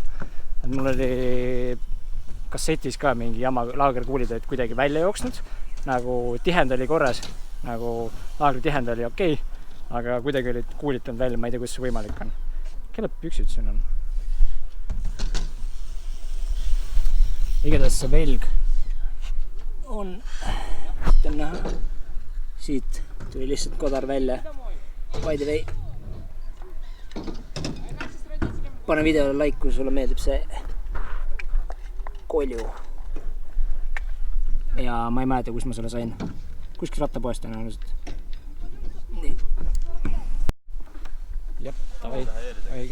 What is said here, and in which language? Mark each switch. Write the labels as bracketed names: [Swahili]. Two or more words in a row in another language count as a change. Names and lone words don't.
[Estonian] Et mul oli kassetis ka mingi jama laagerkuulid olid kuidagi välja jooksnud, nagu tihend oli korras, nagu laagri tihend oli okei, aga kuidagi olid kuulitanud välja, ma ei tea, kuidas see võimalik on. Kelle püksid siin on? Igatahes see velg on, ütlem näha, siit tuli lihtsalt kodar välja. [English] By the way, [Estonian] pane videole like, kui sulle meeldib see kolju. Ja ma ei mäleta, kus ma selle sain. Kuskil rattapoest tõenäoliselt. Nii. Jep, davai, õige.